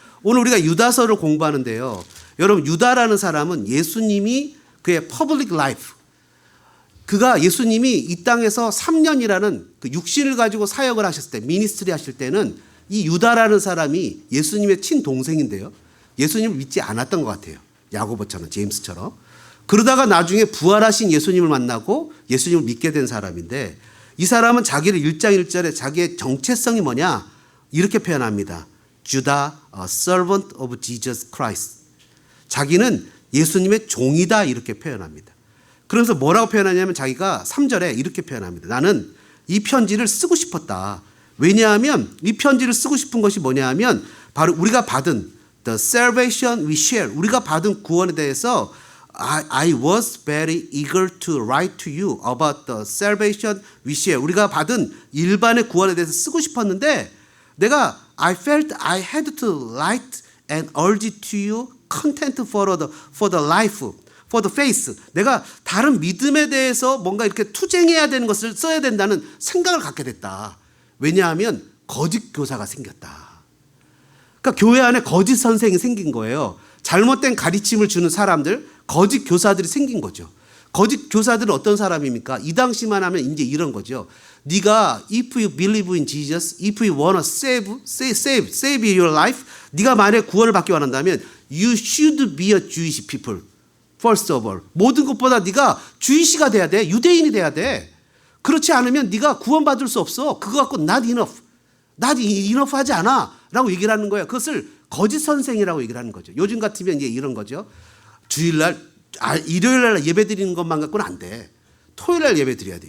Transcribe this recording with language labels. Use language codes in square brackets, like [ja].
[ko] 오늘 우리가 유다서를 공부하는데요. 여러분 유다라는 사람은 예수님이 그의 퍼블릭 라이프, 그가 예수님이 이 땅에서 3년이라는 그 육신을 가지고 사역을 하셨을 때, 미니스트리 하실 때는 이 유다라는 사람이 예수님의 친동생인데요. 예수님을 믿지 않았던 것 같아요. 야고보처럼, 제임스처럼. 그러다가 나중에 부활하신 예수님을 만나고 예수님을 믿게 된 사람인데, 이 사람은 자기를 1장 1절에 자기의 정체성이 뭐냐 이렇게 표현합니다. [en] Judah, a servant of Jesus Christ. [ko] 자기는 예수님의 종이다 이렇게 표현합니다. 그러면서 뭐라고 표현하냐면 자기가 3절에 이렇게 표현합니다. 나는 이 편지를 쓰고 싶었다. 왜냐하면 이 편지를 쓰고 싶은 것이 뭐냐 하면 바로 우리가 받은 [en] the salvation we share, [ko] 우리가 받은 구원에 대해서 [en] I was very eager to write to you about the salvation we share. [ko] 우리가 받은 일반의 구원에 대해서 쓰고 싶었는데 내가 [en] I felt I had to write and urge to you content for the life, for the faith. [ko] 내가 다른 믿음에 대해서 뭔가 이렇게 투쟁해야 되는 것을 써야 된다는 생각을 갖게 됐다. 왜냐하면 거짓 교사가 생겼다. 그러니까 교회 안에 거짓 선생이 생긴 거예요. 잘못된 가르침을 주는 사람들, 거짓 교사들이 생긴 거죠. 거짓 교사들은 어떤 사람입니까? 이 당시만 하면 이제 이런 거죠. 네가 [en] if you believe in Jesus, if you want to save your life, [ko] 네가 만약에 구원을 받기 원한다면 [en] you should be a Jewish people. First of all. [ko] 모든 것보다 네가 주이시가 돼야 돼. 유대인이 돼야 돼. 그렇지 않으면 네가 구원받을 수 없어. 그거 갖고 [en] not enough. not enough [ko] 하지 않아. 라고 얘기를 하는 거예요. 그것을 거짓 선생이라고 얘기를 하는 거죠. 요즘 같으면 이제 이런 거죠. 주일날, 일요일날 예배 드리는 것만 갖고는 안 돼. 토요일날 예배 드려야 돼.